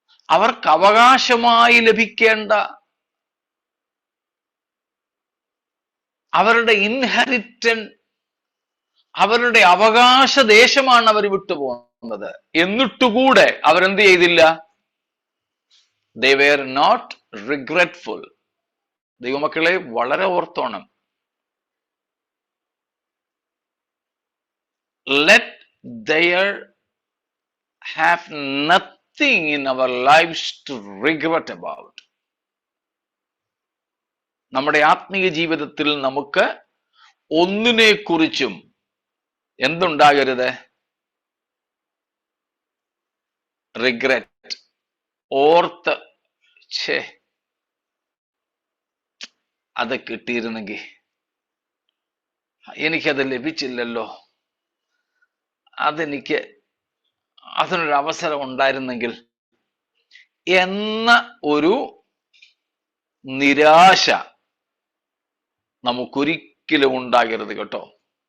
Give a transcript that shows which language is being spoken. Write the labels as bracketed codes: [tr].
[ml] അവർക്ക് അവകാശമായി ലഭിക്കേണ്ട അവരുടെ ഇൻഹെറിറ്റൻസ്, അവരുടെ അവകാശ ദേശമാണ് അവർ വിട്ടുപോകുന്നത്. എന്നിട്ടുകൂടെ അവരെന്ത് ചെയ്തില്ല? [en] they were not regretful. [ml] ദൈവമക്കളെ വളരെ ഓർത്തോണം. [en] Let there have nothing in our lives to regret about. [ml] നമ്മുടെ ആത്മീയ ജീവിതത്തിൽ നമുക്ക് ഒന്നിനെ കുറിച്ചും എന്തുണ്ടാകരുത്? റിഗ്രറ്റ്. ഓർത്ത് അത് കിട്ടിയിരുന്നെങ്കിൽ, എനിക്കത് ലഭിച്ചില്ലല്ലോ, അതിനൊരു അവസരം ഉണ്ടായിരുന്നെങ്കിൽ എന്ന ഒരു നിരാശ നമുക്കൊരിക്കലും ഉണ്ടാകരുത് കേട്ടോ.